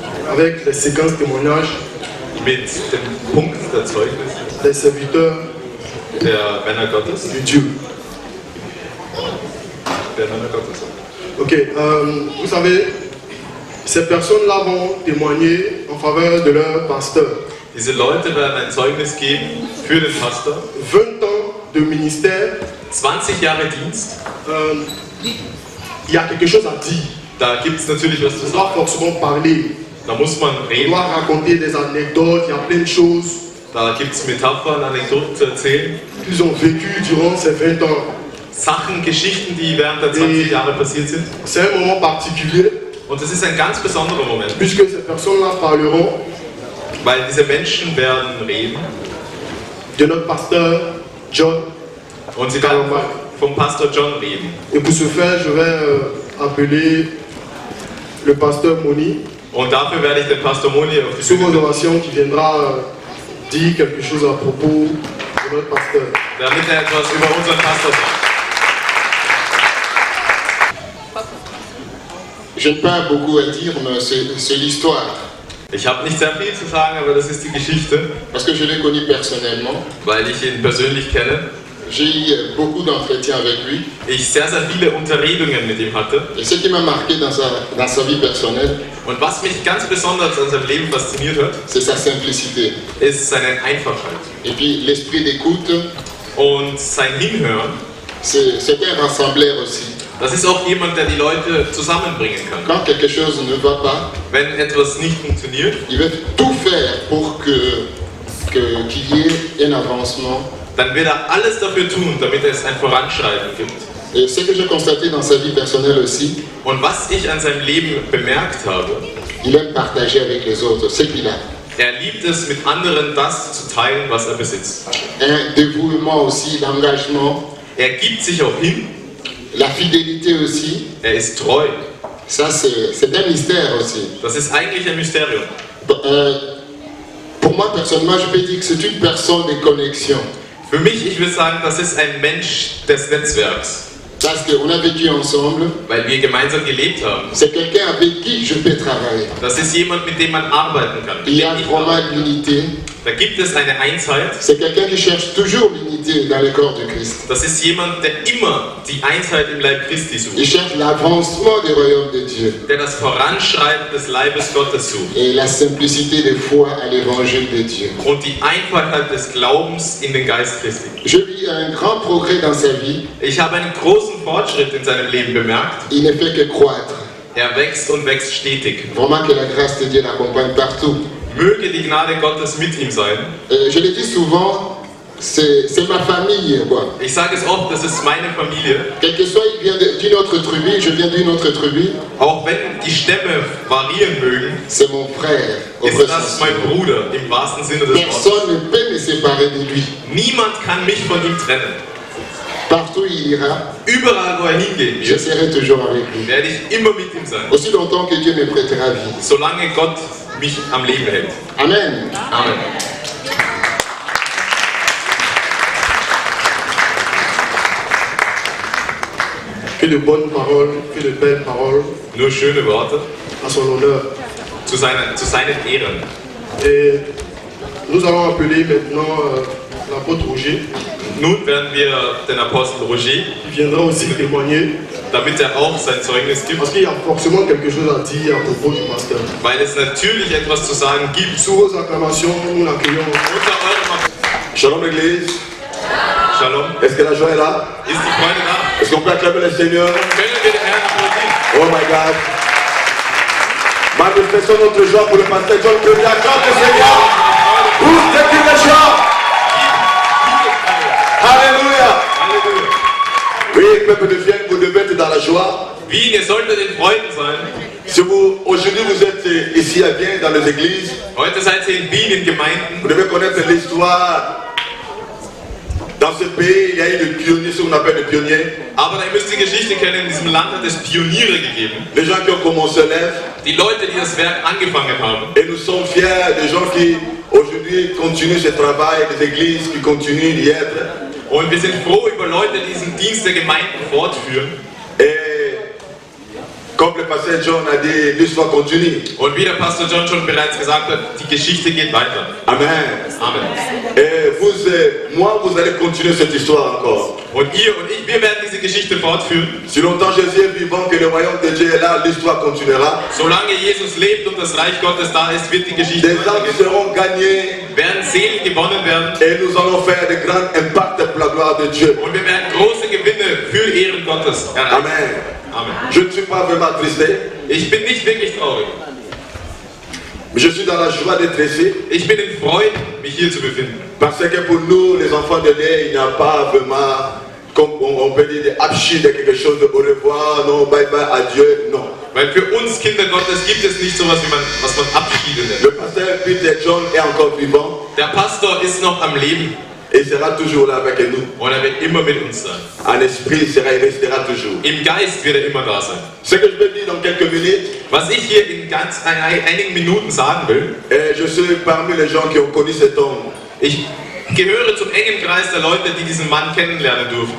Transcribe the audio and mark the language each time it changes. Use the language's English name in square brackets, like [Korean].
[French] avec les séquences témoignages [German] mit dem Punkt der Zeugnisse [French] des serviteurs [German] der Männer Gottes. [French] de Dieu. [German] Der Männer Gottes. [French] Ok, vous savez, ces personnes-là vont témoigner en faveur de leur pasteur. [German] Diese Leute werden ein Zeugnis geben für den Pastor. [French] 20 ans de ministère. [German] 20 Jahre Dienst. [French] Il y a quelque chose à dire. [German] Da gibt es natürlich was zu [French] On doit [German] sagen. [French] forcément parler. [German] Da muss man [French] On [German] reden. [French] doit raconter des anecdotes, il y a plein de choses [German] Da gibt es Metaphern, Anekdoten zu erzählen, [French] qu'ils ont vécues durant ces 20 ans. [German] Sachen, Geschichten, die während der 20 Jahre passiert sind. [French] C'est un moment particulier, [German] Und es ist ein ganz besonderer Moment, [French] puisque ces personnes-là parleront [German] weil diese Menschen werden reden [French] de notre pasteur John. [German] und sie werden vom Pastor John reden. [French] Et pour ce faire, je vais appeler le pasteur Moni, [German] Und dafür werde ich den Pastor Moni auf die [French] sous [German] Bühne [French] vos [German] bitten, [French] orations, qui viendra dire quelque chose à propos de notre pasteur. [German] damit er etwas über unseren Pastor sagt. [French] Je n'ai pas beaucoup à dire, mais c'est l'histoire. [German] Ich habe nicht sehr viel zu sagen, aber das ist die Geschichte, [French] Parce que je l'ai connu personnellement. [German] weil ich ihn persönlich kenne. [French] J'ai eu beaucoup d'entretiens avec lui. [German] Ich sehr viele Unterredungen mit ihm hatte. [French] Et ce qui m'a marqué dans sa vie personnelle, [German] Und was mich ganz besonders an seinem Leben fasziniert hat, [French] c'est sa simplicité. [German] ist seine Einfachheit. [French] Et puis l'esprit d'écoute, [German] Und sein Hinhören, [French] c'est un rassembleur aussi. [German] das ist auch jemand, der die Leute zusammenbringen kann. [French] Quand quelque chose ne va pas, [German] Wenn etwas nicht funktioniert, [French] il veut tout faire pour qu'il y ait un avancement. [German] dann wird er alles dafür tun, damit es ein Voranschreiten gibt. [French] Et ce que j'ai constaté dans sa vie personnelle aussi, [German] Und was ich an seinem Leben bemerkt habe, [French] il aime partager avec les autres ce qu'il a. [German] er liebt es, mit anderen das zu teilen, was er besitzt. [French] Un dévouement aussi, l'engagement, [German] Er gibt sich auch hin, [French] la fidélité aussi. [German] er ist treu. [French] Ça, c'est un mystère aussi. [German] Das ist eigentlich ein Mysterium. [French] Pour moi, personnellement, je peux dire que c'est une personne de connexion. [German] Für mich, ich würde sagen, das ist ein Mensch des Netzwerks, [French] Parce qu'on a vécu ensemble. [German] weil wir gemeinsam gelebt haben. [French] C'est quelqu'un avec qui je peux travailler. [German] Das ist jemand, mit dem man arbeiten kann. [French] Il y a vraiment l'unité. [German] Da gibt es eine Einheit. [French] C'est quelqu'un qui cherche toujours l'unité dans le corps de Christ. [German] Das ist jemand, der immer die Einheit im Leib Christi [French] Il [German] sucht. [French] cherche l'avancement du royaume de Dieu. [German] Der das Voranschreiten des Leibes Gottes sucht. [French] Et la simplicité de foi à l'évangile de Dieu. [German] Und die Einfachheit des Glaubens in den Geist Christi. [French] Je vis un grand progrès dans sa vie. [German] Ich habe einen großen Fortschritt in seinem Leben bemerkt. [French] Il ne fait que croître. [German] Er wächst und wächst stetig. [French] Vraiment que la grâce de Dieu l'accompagne partout. [German] Möge die Gnade Gottes mit ihm sein. [French] Je le dis souvent, c'est ma famille, quoi. [German] Ich sage es oft, das ist meine Familie. [French] Quel que soit, il vient d'une autre tribu, je viens d'une autre tribu. [German] Auch wenn die Stämme variieren mögen, [French] C'est mon frère. Au [German] ist [French] vrai [German] das [French] sens. [German] mein Bruder im wahrsten Sinne des Wortes. [French] Personne ne peut me séparer de lui. [German] Niemand kann mich von ihm trennen. [French] Partout il ira, [German] Überall, wo er hingehen [French] je [German] wird, [French] serai toujours avec lui. [German] werde ich immer mit ihm sein. [French] Aussi longtemps que Dieu me prêtera vie. [German] Solange Gott mich am Leben hält. [French] Amen. [German] Amen. [French] Que de bonnes paroles, que de belles paroles [German] Nur schöne Worte [French] à son honneur. [German] zu seinen Ehren. [French] Et nous allons appeler maintenant l'apôtre Roger, [German] Nun werden wir den Apostel Roger, [French] qui viendra aussi témoigner, [German] damit er auch sein Zeugnis gibt, [French] parce qu'il y a forcément quelque chose à dire à propos du pasteur. [German] weil es natürlich etwas zu sagen gibt. [French] Sous vos acclamations, nous l'accueillons. [German] Unter eurem [French] Shalom l'église. [German] Shalom. [French] Est-ce que la joie est là? [German] Ist die Freude da? [French] Est-ce qu'on peut acclamer le Seigneur? [German] Können wir den Herrn applaudieren? [English] Oh my God. [French] Manifestons notre joie pour le pasteur John Curry. Acclame le Seigneur. Pour ce qui est joie. Alléluia. [German] Halleluja. [French] Oui, peuple de Vienne, vous devez être dans la joie. [German] Wien, ihr solltet in Freuden sein. [French] Si aujourd'hui vous êtes ici à Vienne, dans les églises, [German] Heute seid ihr in Wien in Gemeinden. [French] vous devez connaître l'histoire. Dans ce pays, il y a eu des pionniers, ce qu'on appelle des pionniers. [German] Aber ihr müsst die Geschichte kennen, in diesem Land hat es Pioniere gegeben. [French] Les gens qui ont commencé l'œuvre. [German] Die Leute, die das Werk angefangen haben. [French] Et nous sommes fiers des gens qui aujourd'hui continuent ce travail, des églises qui continuent d'y être. [German] Und wir sind froh über Leute, die diesen Dienst der Gemeinden fortführen. [French] Et comme le pasteur John a dit, l'histoire continue. [German] Und wie der Pastor John schon bereits gesagt hat, die Geschichte geht weiter. [French] Amen. [German] Amen. [French] Et vous et moi, vous allez continuer cette histoire encore. [German] Und ihr und ich, wir werden diese Geschichte fortführen. [French] Si longtemps Jésus est vivant, que le royaume de Dieu est là, l'histoire continuera. [German] Solange Jesus lebt und das Reich Gottes da ist, wird die Geschichte [French] Des âmes [German] weitergehen. [French] seront gagnées [German] Werden Seelen gewonnen werden. [French] et nous allons faire de grands impacts pour la gloire de Dieu. [German] Und wir werden große Gewinne für Ehren Gottes erreichen. [French] Amen. [German] Amen. [French] Je ne suis pas vraiment attristé, [German] Ich bin nicht wirklich traurig. [French] mais je suis dans la joie d'être ici. [German] Ich bin in Freuden, mich hier zu befinden. [French] Parce que pour nous, les enfants de Dieu, il n'y a pas vraiment comme on peut dire des abschied, quelque chose de au revoir, non, [English] bye bye, [French] adieu, non. [German] Weil für uns Kinder Gottes gibt es nicht sowas, was man Abschiede nennt. [French] Le pasteur Peter John est encore vivant. [German] Der Pastor ist noch am Leben. [French] Et il sera toujours là avec nous. [German] Und er wird immer mit uns sein. [French] En esprit, il restera toujours. [German] Im Geist wird er immer da sein. [French] Ce que je vais dire dans quelques minutes. [German] Was ich hier in einigen Minuten sagen will. [French] Je suis parmi les gens qui ont connu cet homme. [German] Ich gehöre zum engen Kreis der Leute, die diesen Mann kennenlernen durften.